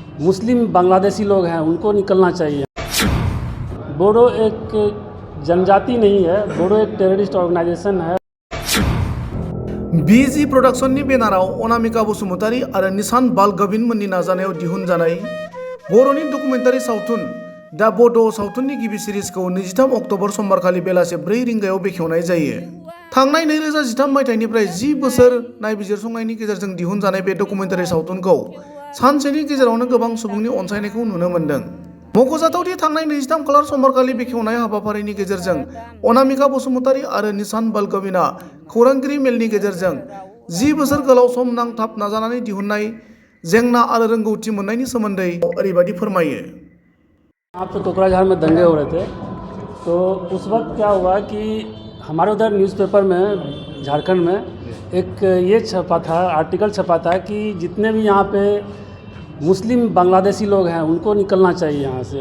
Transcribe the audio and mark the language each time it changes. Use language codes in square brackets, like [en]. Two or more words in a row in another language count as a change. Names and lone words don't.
[hi] मुस्लिम बांग्लादेशी लोग हैं उनको निकलना चाहिए। बोडो एक जनजाति नहीं है, बोडो एक [en] terrorist organization [hi] है। [brx] बीजी प्रोडक्शननि बेनाराव अनामिका बसुमतारी आरो निसान बाल गविन मोननि नाजानायाव दिहुनजानाय बर'नि डकुमेन्टारि सावथुन दा बड' सावथुननि गिबि सिरिजखौ 23 अक्ट'बर समबारखालि बेलासे 4 रिंगायाव बेखेवनाय जायो। थांनाय 2013 मायथाइनिफ्राय 10 बोसोर नायबिजिरसंनायनि गेजेरजों दिहुनजानाय बे डकुमेन्टारि सावथुनखौ सानसेनि गेजेरावनो गोबां सुबुंनि अनसायनायखौ नुनो मोन्दों। मख'जाथावदि थांनाय 23 खालार समबारखालि बेखेवनाय हाबाफारिनि गेजेरजों अनामिका बसुमतारी आरो निसान बाल गविना खौरांगिरि मेलनि गेजेरजों 10 बोसोर गोलाव सम नांथाब नाजानानै दिहुननाय जेंना आरो रोंगौथि मोननायनि सोमोन्दै ओरैबायदि फोरमायो। [hi] आप तो कोकराझार में दंगे हो रहे थे, तो उस वक्त क्या हुआ कि हमारे उधर न्यूज़पेपर में झारखंड में एक ये छपा था, आर्टिकल छपा था कि जितने भी यहाँ पे मुस्लिम बांग्लादेशी लोग हैं उनको निकलना चाहिए यहाँ से।